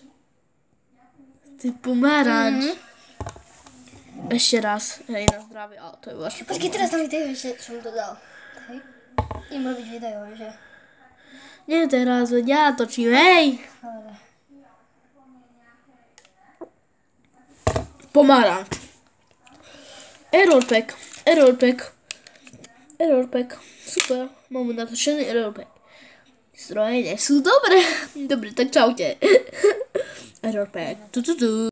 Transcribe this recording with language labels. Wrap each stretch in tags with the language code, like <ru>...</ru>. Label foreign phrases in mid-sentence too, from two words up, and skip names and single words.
<sk>To je pomaranč. Ešte raz. Hej, na zdravie. Ale to je vážne pomaranč. Počkej, teraz tam videj, že som to dal. Hej. Idem robiť video, že? Nie teraz, veď ja točím, hej. Dobre. Pomaranč.</sk> <en>Error pack. Error pack. Error pack.</en> <sk>Super. Máme natočený</sk> <en>error pack.</en> <sk>Stroje nie sú dobré. Dobre, tak čaute.</sk> <en>Error pack.</en>